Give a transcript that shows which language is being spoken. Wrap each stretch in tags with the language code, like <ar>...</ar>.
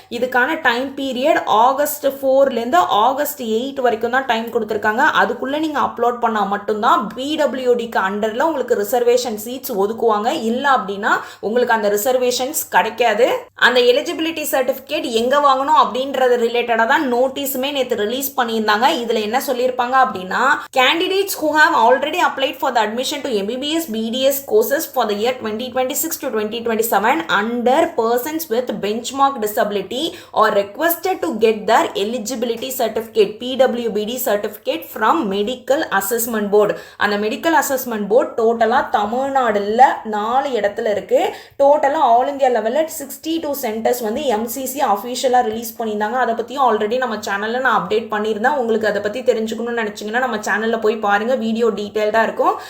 <ta>இதுக்கான time period August 4லேருந்து August 8 வரைக்கும் தான் டைம் கொடுத்துருக்காங்க. அதுக்குள்ள நீங்க அப்லோட் பண்ணா மட்டும்தான் பிடபிள்யூடிக்கு அண்டர்ல உங்களுக்கு ரிசர்வேஷன் சீட்ஸ் ஒதுக்குவாங்க. இல்ல அப்படின்னா உங்களுக்கு அந்த ரிசர்வேஷன்ஸ் கிடைக்காது. அந்த எலிஜிபிலிட்டி சர்டிபிகேட் எங்க வாங்கணும் அப்படின்றது ரிலேட்டடா தான் நோட்டீஸுமே நேற்று ரிலீஸ் பண்ணியிருந்தாங்க. இதுல என்ன சொல்லியிருப்பாங்க அப்படின்னா,</ta> <en>candidates who have already applied for the admission to MBBS BDS courses for the year 2026 to 2027 under persons with benchmark disability are requested to get their eligibility certificate PWBD certificate from medical assessment board.</en> <ta>அந்த medical assessment board டோட்டலா தமிழ்நாடுல 4 இடத்துல இருக்கு. டோட்டலா all India லெவல்ல 62 centres வந்து MCC அஃபிஷியலா release பண்ணியிருந்தாங்க. அதை பத்தியும் ஆல்ரெடி நம்ம சேனல்ல நான் அப்டேட் பண்ணியிருந்தேன். உங்களுக்கு அதை பத்தி தெரிஞ்சுக்கணும்னு நினைச்சீங்கன்னா நம்ம சேனல்ல போய் பாருங்க, வீடியோ டீடைல்டா இருக்கும்.</ta>